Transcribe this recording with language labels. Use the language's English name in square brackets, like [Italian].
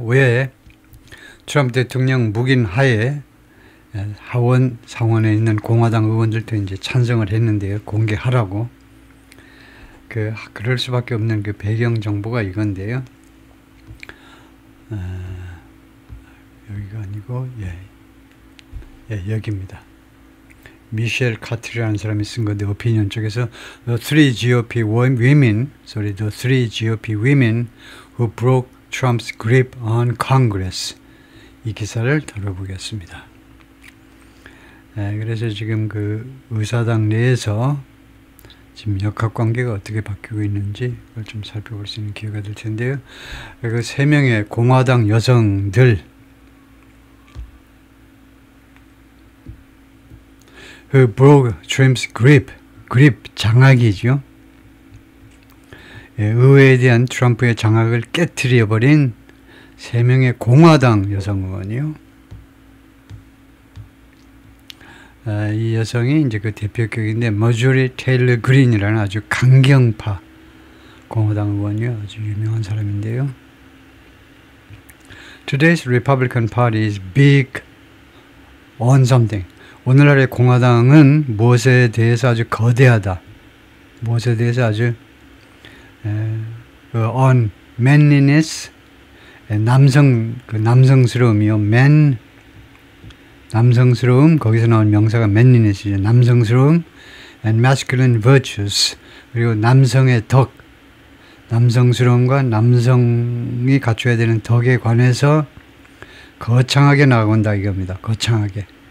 [Korean] 왜 트럼프 대통령 묵인 하에 하원 상원에 있는 공화당 의원들도 이제 찬성을 했는데요. 공개하라고. 그럴 수밖에 없는 그 배경 정보가 이건데요. 여기가 아니고, 여기입니다. 미셸 카트리라는 사람이 쓴 건데, 오피니언 쪽에서 [English] The three GOP women who broke Trump's grip on Congress. [Korean] 이 기사를 다뤄보겠습니다. 그래서 지금 그 의사당 내에서 지금 역학관계가 어떻게 바뀌고 있는지 그걸 좀 살펴볼 수 있는 기회가 될 텐데요. 그 3명의 공화당 여성들 [English] who broke Trump's grip [Korean] 장악이죠. 의회에 대한 트럼프의 장악을 깨트려버린 3명의 공화당 여성 의원이요. 이 여성이 이제 그 대표격인데, 머조리 테일러 그린이라는 아주 강경파 공화당 의원이요. 아주 유명한 사람인데요. [English] Today's Republican Party is big on something. [Korean] 오늘날의 공화당은 무엇에 대해서 아주 거대하다. 무엇에 대해서 아주 [English] on manliness, [Korean] 남성스러움이요. 남성스러움, 거기서 나온 명사가 manliness이죠. 남성스러움, [English] and masculine virtues, [Korean] 그리고 남성의 덕, 남성스러움과 남성이 갖춰야 되는 덕에 관해서 거창하게 나간다 이겁니다. 거창하게.